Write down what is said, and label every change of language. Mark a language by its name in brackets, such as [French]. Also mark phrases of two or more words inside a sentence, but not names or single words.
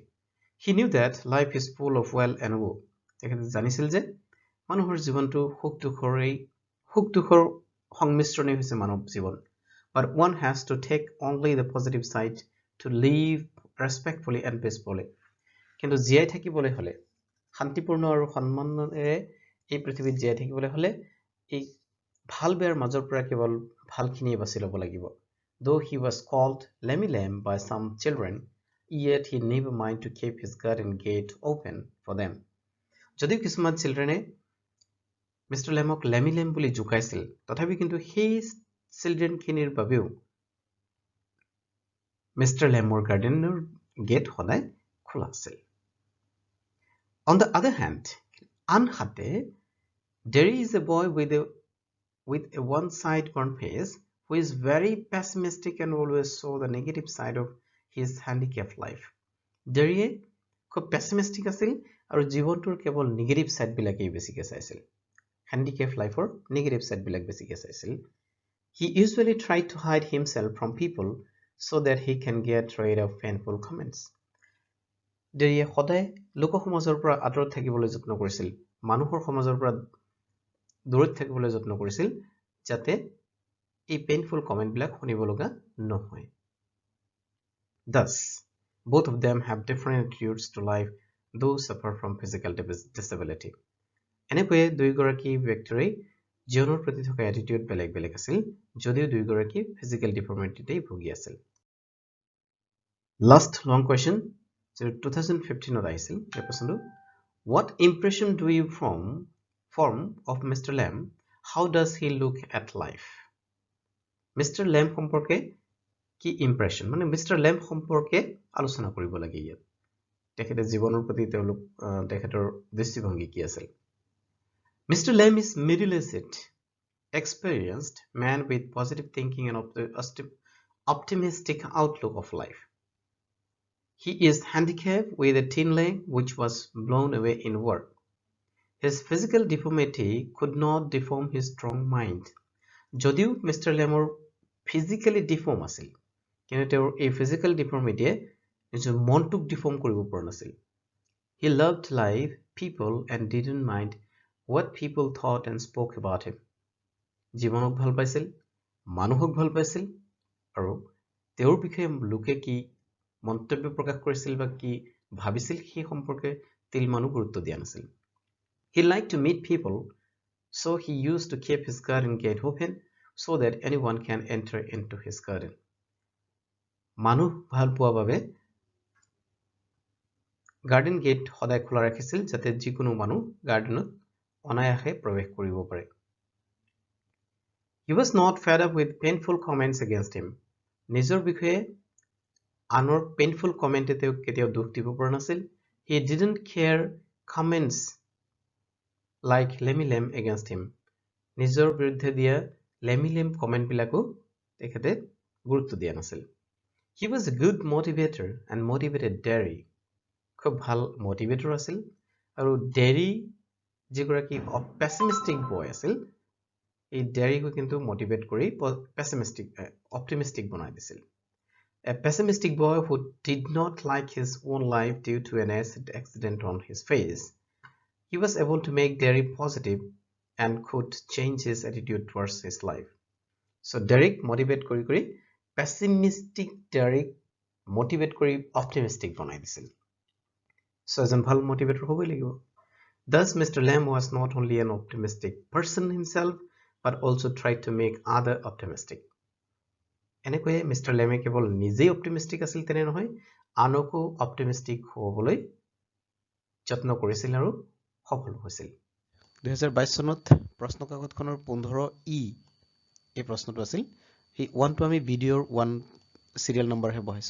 [English] He knew that life is full of well and woe. [Assamese] তেখেতে জানিছিল যে মানুহৰ জীৱনটো সুখ দুখৰ সংমিশ্ৰণেই হৈছে মানৱ জীৱন। [English] But one has to take only the positive side to live respectfully and peacefully. [Assamese] কিন্তু জীয়াই থাকিবলৈ হলে শান্তিপূৰ্ণ আৰু সন্মানেৰে এই পৃথিৱীত জীয়াই থাকিবলৈ হলে এই ভাল বেয়াৰ মাজৰ পৰা কেৱল ভালখিনি বাছি ল'ব লাগিব। [English] Though he was called Lemmy Lamb by some children, yet he never mind to keep his garden gate open for them. [Assamese] যদিও কিছুমান চিলড্ৰেনে মিষ্টাৰ লেমক লেমি লেম বুলি জোকাইছিল, তথাপি কিন্তু সেই চিলড্ৰেনখিনিৰ বাবেও মিষ্টাৰ লেমৰ [English] gardenৰ gate [Assamese] সদায় খোলা আছিল। [English] On the other hand, আনহাতে Derry is a boy with a one-side burnt face who is very pessimistic and always saw the negative side of his handicapped life. [Assamese] Derry খুব pessimistic আছিল আৰু জীৱনটোৰ কেৱল [English] negative side [Assamese] বিলাকেই বেছিকৈ চাইছিল। [English] handicapped lifeৰ negative side [Assamese] বিলাক বেছিকৈ চাইছিল। [English] He usually tried to hide himself from people so that he can get rid of painful comments. [Assamese] Derry সদায় লোক সমাজৰ পৰা আঁতৰত থাকিবলৈ যত্ন কৰিছিল, মানুহৰ সমাজৰ পৰা দূৰত থাকিবলৈ যত্ন কৰিছিল, যাতে এই [English] painful comment [Assamese] বিলাক শুনিব লগা নহয়। [English] Thus, both of them have different attitudes to life, though suffer from physical disability. [Assamese] এনেকৈয়ে দুয়োগৰাকী ব্যক্তিৰে জীৱনৰ প্ৰতি থকা এটিটিউড বেলেগ বেলেগ আছিল, যদিও দুয়োগৰাকী [English] physical deformityতেই [Assamese] ভুগি আছিল। [English] last long question [Assamese] 2015ত আহিছিল এই প্ৰশ্নটো, [English] What impression do you form of Mr. Lamb? How does he look at life? Mr. [Assamese] Lamb সম্পৰ্কে কি ইম্প্ৰেশন, মানে মিষ্টাৰ লেম্ব সম্পৰ্কে আলোচনা কৰিব লাগে ইয়াত। তেখেতে জীৱনৰ প্ৰতি তেখেতৰ দৃষ্টিভংগী কি আছিল। [English] Mr. Lamb is middle-aged, experienced man with positive thinking and optimistic outlook of life. He is handicapped with a thin leg which was blown away in work. His physical deformity could not deform his strong mind. [Assamese] যদিও মিষ্টাৰ লেমৰ [English] physically deform [Assamese] আছিল, কিন্তু তেওঁৰ এই [English] physical deformityয়ে [Assamese] নিজৰ মনটোক ডিফৰ্ম কৰিব পৰা নাছিল। [English] He loved life, people and didn't mind what people thought and spoke about him. [Assamese] জীৱনক ভাল পাইছিল, মানুহক ভাল পাইছিল, আৰু তেওঁৰ বিষয়ে লোকে কি মন্তব্য প্ৰকাশ কৰিছিল বা কি ভাবিছিল সেই সম্পৰ্কে তিলমানো গুৰুত্ব দিয়া নাছিল। [English] He liked to meet people, so he used to keep his garden gate open so that anyone can enter into his garden. [Assamese] মানুহ ভাল পোৱা বাবে [English] garden gate [Assamese] সদায় খোলা ৰাখিছিল, যাতে যিকোনো মানুহ গাৰ্ডেনত অনায়াসে প্ৰৱেশ কৰিব পাৰে। [English] He was not fed up with painful comments against him. [Assamese] নিজৰ বিষয়ে আনৰ [English] painful commentে [Assamese] তেওঁক কেতিয়াও দুখ দিব পৰা নাছিল। [English] He didn't care comments like lemmy-lem against him. [Assamese] নিজৰ বিৰুদ্ধে দিয়া lemmy-lem comment বিলাকো তেখেতে গুৰুত্ব দিয়া নাছিল. [English] He was a good motivator and motivated Derry. [Assamese] খুব ভাল motivator আছিল আৰু Derry যিগৰাকী [English] pessimistic boy [Assamese] আছিল এই Derryকো কিন্তু motivate কৰি optimistic বনাই দিছিল. [English] A pessimistic boy who did not like his own life due to an acid accident on his face. He was able to make Derry positive and could change his attitude towards his life. [Assamese] So Derek motivate কৰি pessimistic Derek motivate কৰি optimistic বনাই দিছিল. So এজন ভাল motivator হ'বই লাগিব. [English] Thus Mr. Lamb was not only an optimistic person himself but also tried to make other optimistic. [Assamese] এনেকৈয়ে Mr. Lamb কেৱল নিজেই optimistic আছিল তেনে নহয় আনকো optimistic হ'বলৈ যত্ন কৰিছিল আৰু সফল হৈছিল. 2022 চনত প্ৰশ্ন কাকতখনৰ 15E এই প্ৰশ্নটো আছিল এই 1টো আমি ভিডিঅ'ৰ 1 [English] serial number [Assamese] হে বহাইছো.